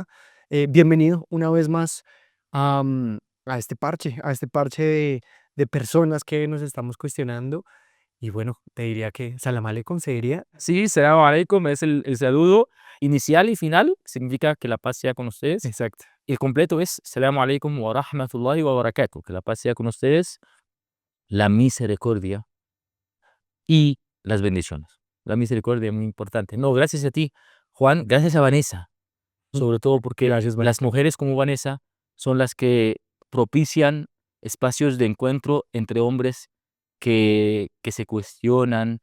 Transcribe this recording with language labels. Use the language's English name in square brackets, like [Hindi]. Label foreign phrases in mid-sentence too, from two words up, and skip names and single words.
[Spanish] Bienvenido una vez más a este parche de personas que nos estamos cuestionando. Y bueno, te diría que [Arabic] السلام عليكم [Spanish] se diría. Sí, [Arabic] السلام عليكم [Spanish] es el saludo inicial y final, significa que la paz sea con ustedes. Exacto. Y el completo es [Arabic] السلام عليكم ورحمة الله وبركاته, [Spanish] que la paz sea con ustedes, la misericordia y las bendiciones. La misericordia es muy importante. No, gracias a ti, Juan, gracias a Vanessa, sobre todo porque Gracias, las Vanessa. mujeres como Vanessa son las que propician espacios de encuentro entre hombres que se cuestionan.